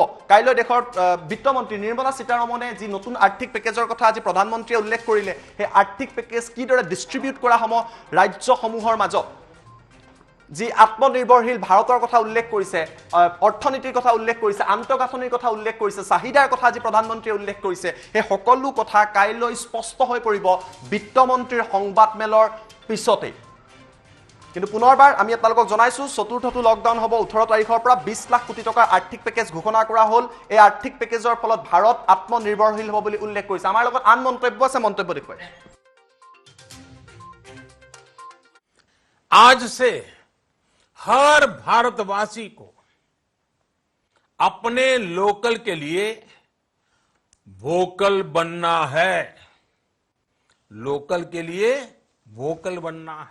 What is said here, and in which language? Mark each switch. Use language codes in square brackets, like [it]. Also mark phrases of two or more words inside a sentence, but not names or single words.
[as] কাইলৈ দেশৰ বিত্তমন্ত্ৰী নিৰ্মলা সীতাৰমণে যি নতুন আৰ্থিক পেকেজৰ কথা আজি প্ৰধানমন্ত্ৰীয়ে উল্লেখ কৰিলে, সেই আৰ্থিক পেকেজ কিদৰে ডিষ্ট্ৰিবিউট কৰা হ'ব ৰাজ্যসমূহৰ মাজত, যি আত্মনিৰ্ভৰশীল ভাৰতৰ কথা উল্লেখ কৰিছে, অৰ্থনীতিৰ কথা উল্লেখ কৰিছে, আন্তঃগাঁথনিৰ কথা উল্লেখ কৰিছে, চাহিদাৰ কথা আজি প্ৰধানমন্ত্ৰীয়ে উল্লেখ কৰিছে, সেই সকলো কথা কাইলৈ স্পষ্ট হৈ পৰিব বিত্তমন্ত্ৰীৰ সংবাদমেলৰ পিছতেই। কিন্তু পুনৰবাৰ আমি আপোনালোকক জনাইছোঁ চতুৰ্থটো লকডাউন হ'ব 18 তাৰিখৰ পৰা। 20 লাখ কোটি টকাৰ আৰ্থিক পেকেজ ঘোষণা কৰা হ'ল। এই আৰ্থিক পেকেজৰ ফলত ভাৰত আত্মনিৰ্ভৰশীল হ'ব বুলি উল্লেখ কৰিছে। আমাৰ লগত আন মন্তব্য আছে, মন্তব্য দেখুৱাই। [hi] आज से हर भारतवासी को अपने लोकल के लिए वोकल बनना है। लोकल के लिए वोकल बनना है।